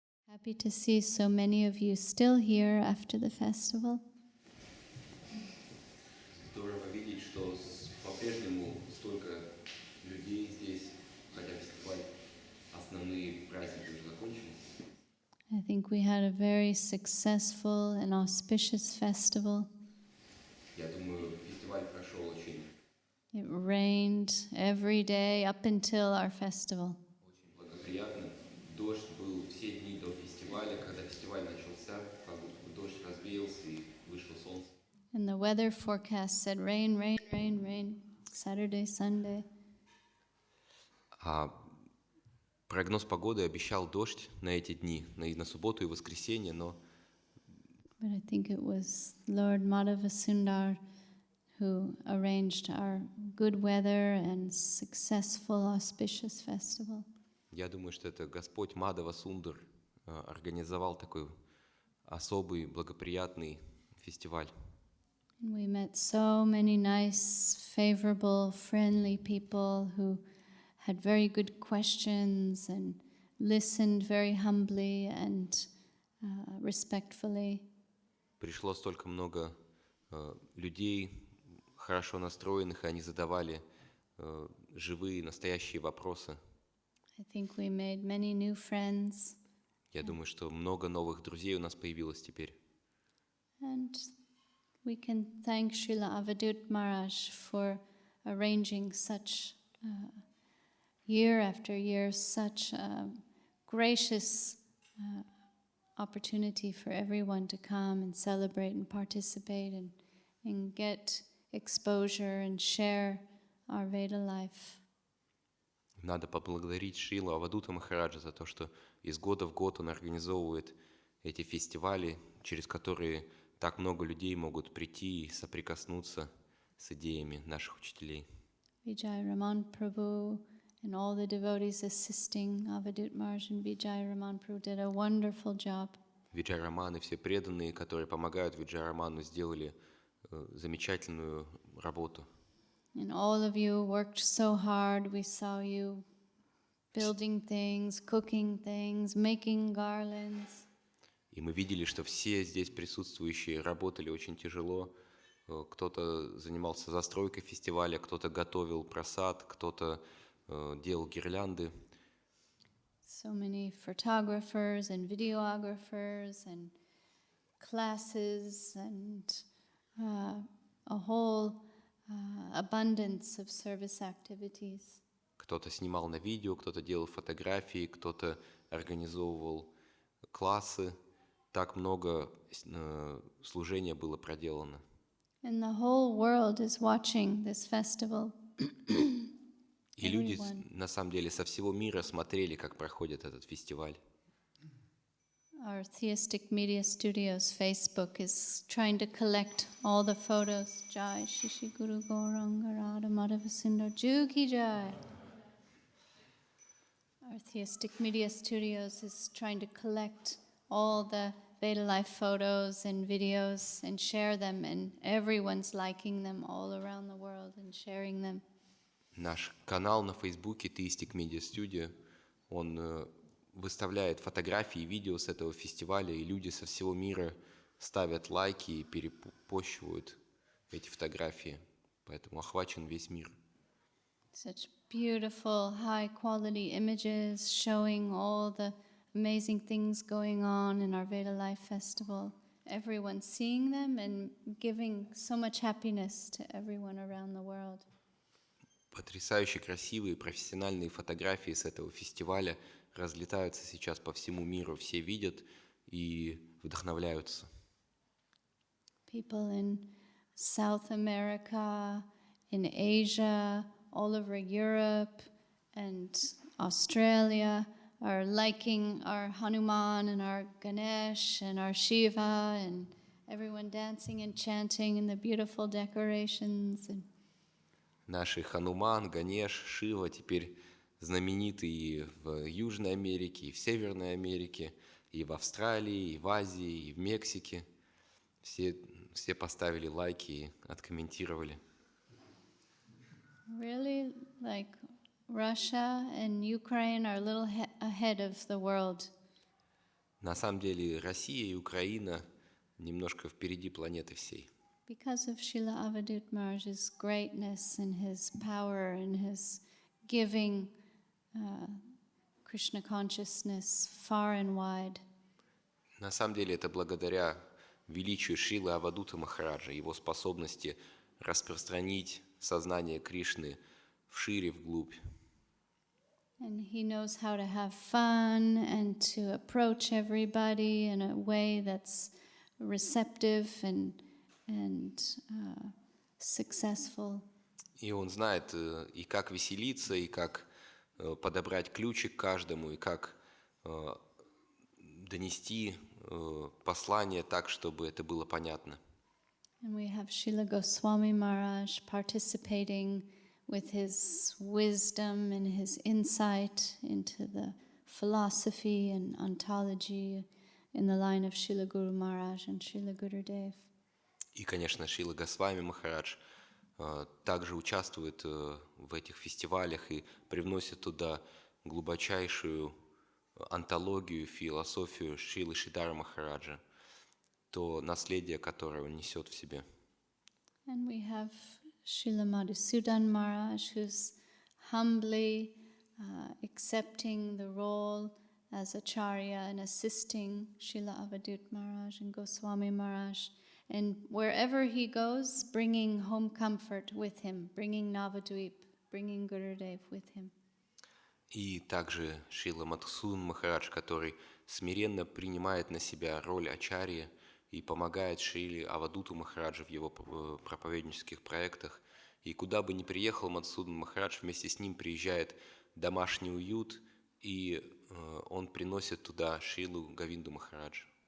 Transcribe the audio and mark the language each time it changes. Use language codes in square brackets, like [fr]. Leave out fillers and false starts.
[en] Happy to see so many of you still here after the festival. [ru] Здорово видеть, что по-прежнему столько людей здесь, хотя фестиваль, основные праздники уже закончились. [en] I think we had a very successful and auspicious festival. [ru] Я думаю, фестиваль прошел очень [en] It rained every day up until our festival. [ru] благоприятно. Дождь был все дни до фестиваля. Когда фестиваль начался, как будто бы дождь развеялся и вышло солнце. [en] And the weather forecast said rain, rain, rain, rain, Saturday, Sunday. [ru] Прогноз погоды обещал дождь на эти дни, на субботу и воскресенье, но [en] But I think it was Lord Madhavasundar who arranged our good weather and successful, auspicious festival. [ru] я думаю, что это Господь Мадхава Сундар организовал такой особый, благоприятный фестиваль. [en] And we met so many nice, favorable, friendly people who had very good questions and listened very humbly and respectfully. [ru] Пришло столько много людей, хорошо настроенных, и они задавали живые, настоящие вопросы. [en] I think we made many new friends. [ru] Я думаю, что много новых друзей у нас появилось теперь. [en] And we can thank Srila Avadut Maharaj for arranging such year after year, such a gracious opportunity for everyone to come and celebrate and participate and get exposure and share our Veda life. [ru] Надо поблагодарить Шрилу Авадута Махараджа за то, что из года в год он организовывает эти фестивали, через которые так много людей могут прийти и соприкоснуться с идеями наших учителей. [en] Vijay Raman Prabhu and all the devotees assisting Avadut Maharaj and Vijay Raman Prabhu did a wonderful job. [ru] Виджай Раман и все преданные, которые помогают Виджай Раману, сделали замечательную работу. [en] And all of you worked so hard. We saw you building things, cooking things, making garlands. [ru] И мы видели, что все здесь присутствующие работали очень тяжело. Кто-то занимался застройкой фестиваля, кто-то готовил прасад, кто-то делал гирлянды. [en] So many photographers and videographers and classes and a whole abundance of service activities. [ru] Кто-то снимал на видео, кто-то делал фотографии, кто-то организовывал классы. Так много служения было проделано. [en] And the whole world is watching this festival. [ru] И люди, на самом деле, со всего мира смотрели, как проходит этот фестиваль. [en] Our Theistic Media Studios Facebook is trying to collect all the photos. Jai Shishi Guru Gauranga Radha Madhavasundar Juki Jai. Our Theistic Media Studios is trying to collect all the Veda Life photos and videos and share them, and everyone's liking them all around the world and sharing them. [ru] Наш канал на Фейсбуке Theistic Media Studio, он выставляет фотографии и видео с этого фестиваля, и люди со всего мира ставят лайки и перепощивают эти фотографии. Поэтому охвачен весь мир. [en] Such beautiful, high-quality images showing all the amazing things going on in our Veda Life Festival. Everyone seeing them and giving so much happiness to everyone around the world. [ru] Потрясающе красивые профессиональные фотографии с этого фестиваля разлетаются сейчас по всему миру. Все видят и вдохновляются. [en] People in South America, in Asia, all over Europe and Australia are liking our Hanuman and our Ganesh and our Shiva and everyone dancing and chanting in the beautiful decorations. [ru] Наши Хануман, Ганеш, Шива теперь знамениты и в Южной Америке, и в Северной Америке, и в Австралии, и в Азии, и в Мексике. Все поставили лайки и откомментировали. [en] Really, like Russia and Ukraine are a little ahead of the world [ru] На самом деле Россия и Украина немножко впереди планеты всей. [en] Because of Srila Avadut Maharaj's greatness and his power and his giving Krishna consciousness far and wide. [ru] На самом деле это благодаря величию Шрилы Авадута Махараджа, его способности распространить сознание Кришны вшире, вглубь. [en] And he knows how to have fun and to approach everybody in a way that's receptive and successful. [ru] И он знает и как веселиться, и как подобрать ключик каждому, и как донести послание так, чтобы это было понятно. [en] And we have Srila Goswami Maharaj participating with his wisdom and his insight into the philosophy and ontology in the line of Srila Guru Maharaj and Srila Gurudev. [ru] И, конечно, Шрила Госвами Махарадж также участвует в этих фестивалях и привносит туда глубочайшую антологию, философию Шрилы Шридхара Махараджа, то наследие, которое он несет в себе. [en] And we have Srila Madhusudan Maharaj, who's humbly accepting the role as Acharya and assisting Srila Avadut Maharaj and Goswami Maharaj. And wherever he goes, bringing home comfort with him, bringing Navadvip, bringing Gurudev with him. [ru] И также Шрила Мадхусудан Махарадж, который смиренно принимает на себя роль ачарьи и помогает Шриле Авадуту Махараджу в его проповеднических проектах. И куда бы ни приехал Мадхусудан Махарадж, вместе с ним приезжает домашний уют, и он приносит туда Шрилу Говинду Махараджа.